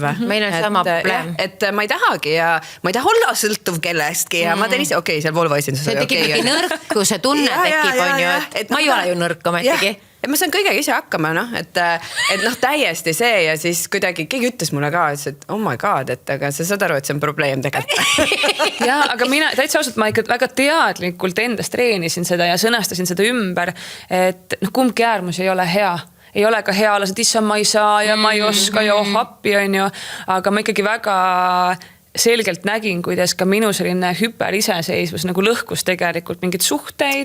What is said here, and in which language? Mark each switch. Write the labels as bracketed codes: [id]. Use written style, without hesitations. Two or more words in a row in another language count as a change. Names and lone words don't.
[et] Meil on sama probleem. Et ma ei tahagi ja ma ei taha olla sõltuv kellestki ja ma teen ise, okei, seal Volvo esindus. See tekib mingi nõrkuse tunne tekib, on ju, et ma ei ole ju nõrk ometigi. Et ma saan kõigega ise hakkama, et täiesti see ja siis kuidagi keegi ütles mulle ka, et [en] oh my god, [et] et aga sa saad aru, et see on probleem tegelikult. Ja, aga mina täitsa ausalt, ma ikka väga teadlikult endast treenisin seda ja sõnastasin seda ümber, et kumbki äärmus ei ole hea. Ei ole ka hea olla, et issa ma ei saa ja ma ei oska ja appi on ju, aga ma ikkagi väga selgelt nägin, kuidas ka minu selline hüperiseseisvus nagu lõhkus tegelikult mingid suhteid.